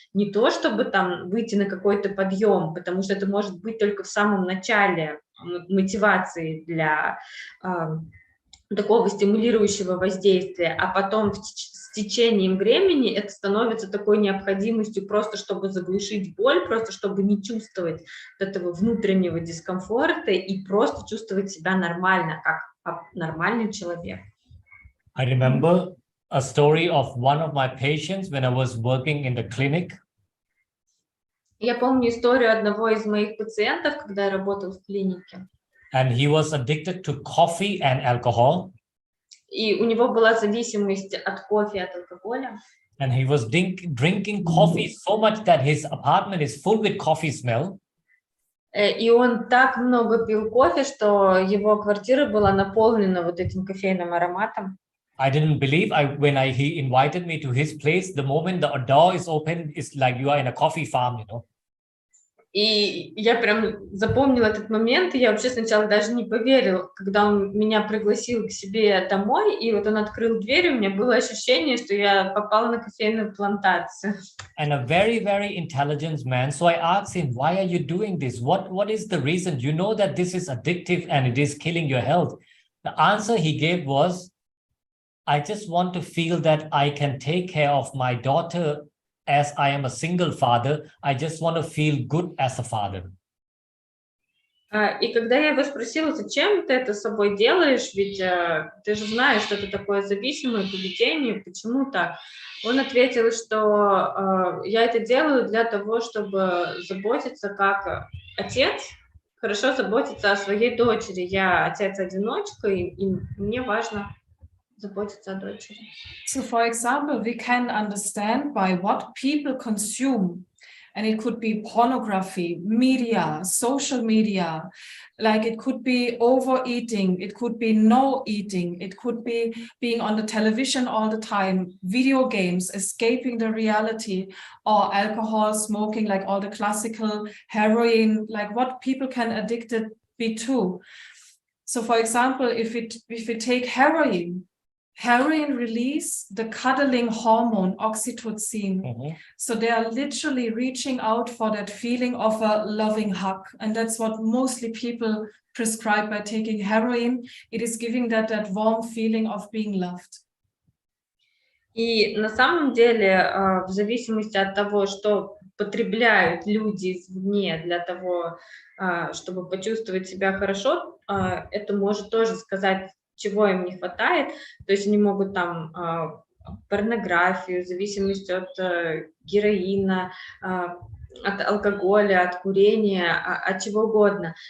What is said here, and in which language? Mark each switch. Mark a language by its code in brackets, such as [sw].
[ru] Не то, чтобы там выйти на какой-то подъем, потому что это может быть только в самом начале мотивации для такого стимулирующего воздействия, а потом с течением времени это становится такой необходимостью просто, чтобы заглушить боль, просто чтобы не чувствовать вот этого внутреннего дискомфорта и просто чувствовать себя нормально, как нормальный человек. [en] I remember a story of one of my patients when I was working in the clinic. [ru] Я помню историю одного из моих пациентов, когда я работал в клинике. [en] And he was addicted to coffee and alcohol. [ru] И у него была зависимость от кофе и от алкоголя. [en] And he was drinking coffee so much that his apartment is full with coffee smell. [ru] И он так много пил кофе, что его квартира была наполнена вот этим кофейным ароматом. [en] I didn't believe he invited me to his place. The moment the door is open, it's like you are in a coffee farm, you know. [ru] И я прям запомнила этот момент, и я вообще сначала даже не поверила, когда он меня пригласил к себе домой, и вот он открыл дверь, у меня было ощущение, что я попала на кофейную плантацию. [en] And a very, very intelligent man. So I asked him, why are you doing this? What is the reason? You know that this is addictive and it is killing your health. The answer he gave was, I just want to feel that I can take care of my daughter as I am a single father. I just want to feel good as a father. [ru] И когда я его спросила, зачем ты это с собой делаешь, ведь ты же знаешь, что это такое зависимое поведение, почему так? Он ответил, что я это делаю для того, чтобы заботиться как отец, хорошо заботиться о своей дочери. Я отец-одиночка, и мне важно заботиться о дочери. [en] So, for example, we can understand by what people consume, and it could be pornography, media, social media, like it could be overeating, it could be no eating, it could be being on the television all the time, video games, escaping the reality, or alcohol, smoking, like all the classical heroin, like what people can addicted be to. So, for example, if we take heroin release the cuddling hormone oxytocin. Mm-hmm. So they are literally reaching out for that feeling of a loving hug. And that's what mostly people prescribe by taking heroin. It is giving that warm feeling of being loved. [ru] И на самом деле, в зависимости от того, что потребляют люди извне для того, чтобы почувствовать себя хорошо, это может тоже сказать, чего им не хватает, то есть они могут там порнографию, зависимость от героина, от алкоголя, от курения, от чего угодно.